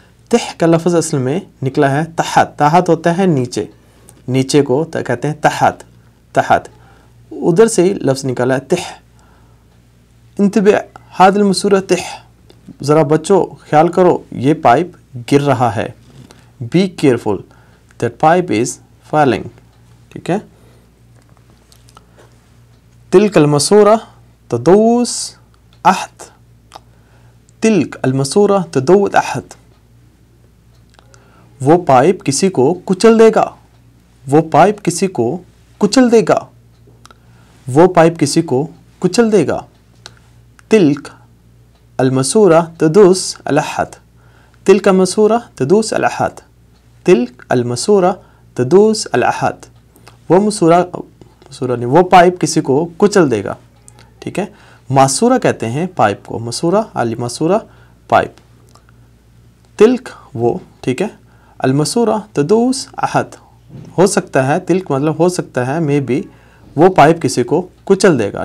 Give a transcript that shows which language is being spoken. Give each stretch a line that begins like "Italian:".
Urdu: تح کا لفظ اصل میں نکلا ہے تحت. تحت ہوتا ہے نیچے, نیچے کو کہتے ہیں تحت. تحت ادھر سے ہی لفظ نکلا ہے تح.
Arabic: انتبہ هذا المسورہ تح,
Urdu: ذرا بچو خیال کرو یہ پائپ گر رہا ہے.
English: Be careful that pipe is falling.
Urdu: ٹھیک ہے
Arabic: تلك الماسورة تدوس أحد. تلك الماسورة تدوس أحد,
Urdu: وہ پائپ کسی کو کچل دے گا. وہ پائپ کسی کو کچل دے گا. وہ پائپ کسی کو کچل دے گا.
Arabic: تلك الماسورة تدوس الأحد. تلك الماسورة تدوس الأحد. تلك الماسورة تدوس الأحد.
Urdu: وہ مسورہ نہیں, وہ پائپ کسی کو کچل دے گا. ٹھیک ہے ماسورہ کہتے ہیں پائپ کو, مسورہ الماسورہ پائپ. تلک وہ, ٹھیک ہے
Arabic: الماسورہ تدوس احد,
Urdu: ہو سکتا ہے تلک مطلب ہو سکتا ہے مے بی وہ پائپ کسی کو کچل دے گا.